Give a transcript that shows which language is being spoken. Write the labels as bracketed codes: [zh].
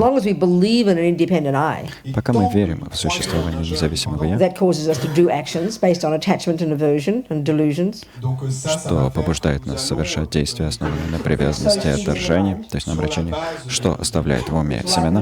[en] long as we believe in an independent I, [ru] Пока мы верим в существование независимого «я», [en] that causes us to do actions based on attachment and aversion and delusions. [ru] что побуждает нас совершать действия, основанные на привязанности и отторжении, то есть на омрачении, что оставляет в уме семена,